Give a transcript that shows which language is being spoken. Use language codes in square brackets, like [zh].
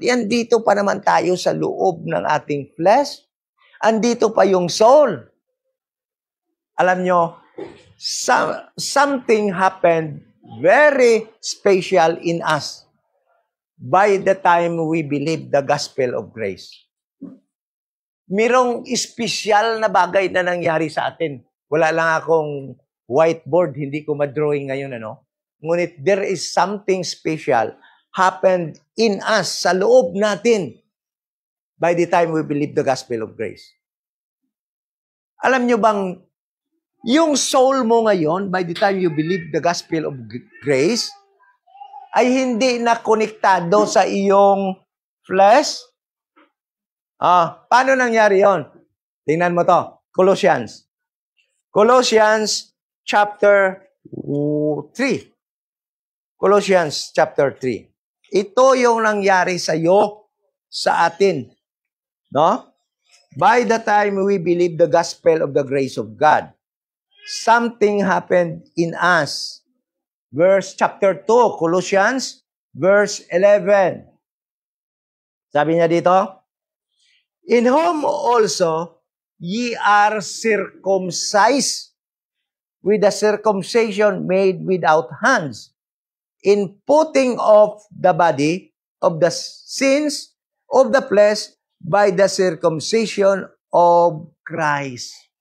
[tl] Andito pa naman tayo sa loob ng ating flesh. Andito pa yung soul. Alam nyo, [en] something happened very special in us by the time we believe the gospel of grace. [tl] Mirong espesyal na bagay na nangyari sa atin. Wala lang akong whiteboard, hindi ko ma-drawing ngayon, ano? [en] Ngunit there is something special happened in us, [tl] sa loob natin, [en] by the time we believe the gospel of grace. [tl] Alam nyo bang, yung soul mo ngayon, [en] by the time you believe the gospel of grace, [tl] ay hindi na konektado sa iyong flesh? Paano nangyari yon? Tingnan mo to. Colossians. [en] Colossians chapter 3. Colossians chapter 3. [tl] Ito yung nangyari sa iyo, sa atin. No? [en] By the time we believe the gospel of the grace of God, something happened in us. Verse chapter 2, Colossians, verse 11. [tl] Sabi niya dito, [en] in whom also ye are circumcised with a circumcision made without hands, in putting off the body of the sins of the flesh by the circumcision of Christ.